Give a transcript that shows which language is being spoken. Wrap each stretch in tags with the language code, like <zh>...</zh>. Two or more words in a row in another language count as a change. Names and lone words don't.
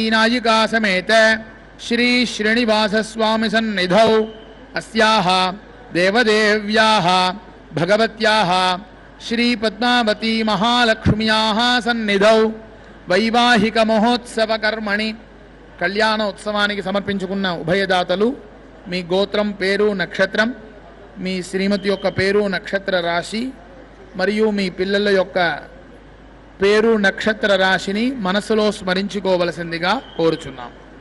<sa>नायिका समेत श्री श्रीनिवास स्वामी सन्निधौ अस्याः देवदेव्याः भगवत्याः श्री पद्मावती महालक्ष्म्याः सन्निधौ वैवाहिक महोत्सव कर्मणि</sa> <te>కళ్యాణోత్సవానికి సమర్పించుకున్న ఉభయదాతలు మీ గోత్రం పేరు నక్షత్రం మీ శ్రీమతి యొక్క పేరు నక్షత్ర రాశి మరియు మీ పిల్లల యొక్క పేరు నక్షత్ర రాశిని మనసులో స్మరించుకోవలసిందిగా కోరుచున్నాం.</te>